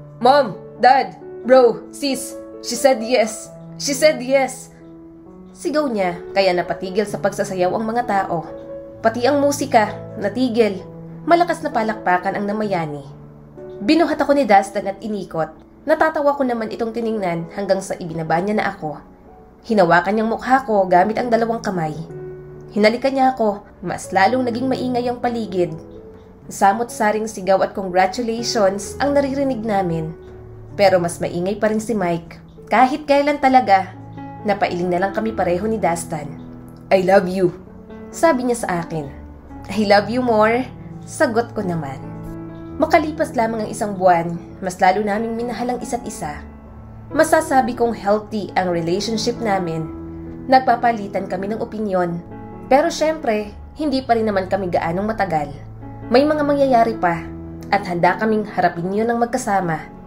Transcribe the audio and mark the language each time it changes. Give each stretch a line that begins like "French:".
English: Mom, Dad, bro, sis, she said yes. She said yes."
Filipino: Sigaw niya kaya napatigil sa pagsasayaw ang mga tao. Pati ang musika, natigil. Malakas na palakpakan ang namayani. Binuhat ako ni Dastan at inikot. Natatawa ko naman itong tiningnan hanggang sa ibinaba niya na ako. Hinawakan niyang mukha ko gamit ang 2 kamay. Hinalikan niya ako, mas lalong naging maingay ang paligid. Samot-saring sigaw at congratulations ang naririnig namin. Pero mas maingay pa rin si Mike. Kahit kailan talaga, napailing na lang kami pareho ni Dastan.
English: "I love you,"
Filipino: sabi niya sa akin.
English: "I love you more,"
Filipino: sagot ko naman. Makalipas lamang ang 1 buwan, mas lalo naming minahal ang isa't isa. Masasabi kong healthy ang relationship namin. Nagpapalitan kami ng opinyon. Pero syempre, hindi pa rin naman kami gaanong matagal. May mga mangyayari pa at handa kaming harapin yun ng magkasama.